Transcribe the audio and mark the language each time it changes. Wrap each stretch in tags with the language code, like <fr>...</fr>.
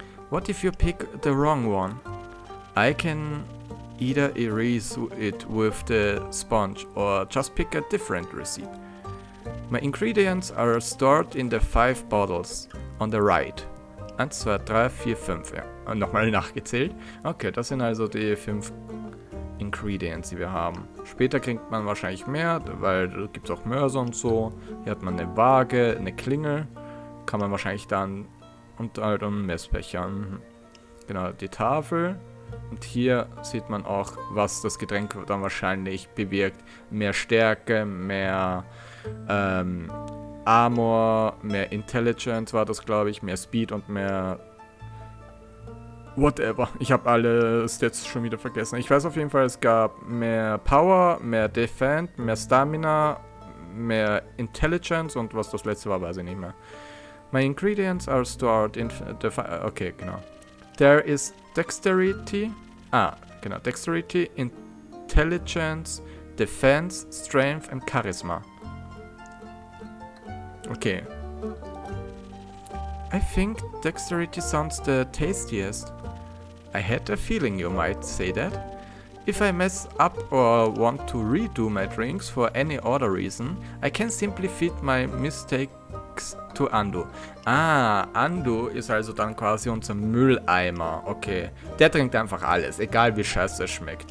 <en>What if you pick the wrong one? I can either erase it with the sponge or just pick a different receipt. My ingredients are stored in the 5 bottles on the right. 1, 2, 3, 4, 5.</en> <de>Ja. Nochmal nachgezählt. Okay, das sind also die 5 Ingredients, die wir haben. Später kriegt man wahrscheinlich mehr, weil da gibt es auch Mörser und so. Hier hat man eine Waage, eine Klingel. Kann man wahrscheinlich dann und halt einen Messbecher. Genau, die Tafel. Und hier sieht man auch, was das Getränk dann wahrscheinlich bewirkt. Mehr Stärke, mehr Armor, mehr Intelligence war das, glaube ich, mehr Speed und mehr whatever. Ich habe alle Stats schon wieder vergessen. Ich weiß auf jeden Fall, es gab mehr Power, mehr Defense, mehr Stamina, mehr Intelligence und was das letzte war, weiß ich nicht mehr.</de> <en>My ingredients are stored in the...</en> <de>Okay, genau.</de> <en>There is Dexterity.</en> <de>Genau.</de> <en>Dexterity, Intelligence, Defense, Strength and Charisma. Okay. I think Dexterity sounds the tastiest. I had a feeling you might say that. If I mess up or want to redo my drinks for any other reason, I can simply feed my mistakes to Andu.</en> <de>Andu ist also dann quasi unser Mülleimer. Okay. Der trinkt einfach alles, egal wie scheiße es schmeckt.</de>